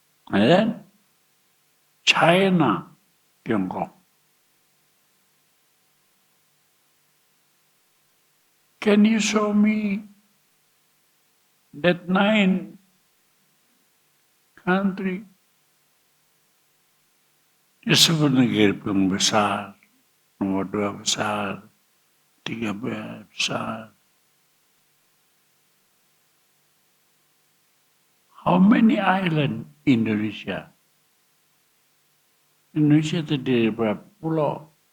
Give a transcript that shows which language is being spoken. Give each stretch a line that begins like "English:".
English: And then China, Tiongkok. Can you show me that 9 country?
Indonesian: Disebut negara yang besar, nomor 2 besar, 3 besar.
English: How many island Indonesia?
Indonesian: Indonesia terdiri dari berapa pulau?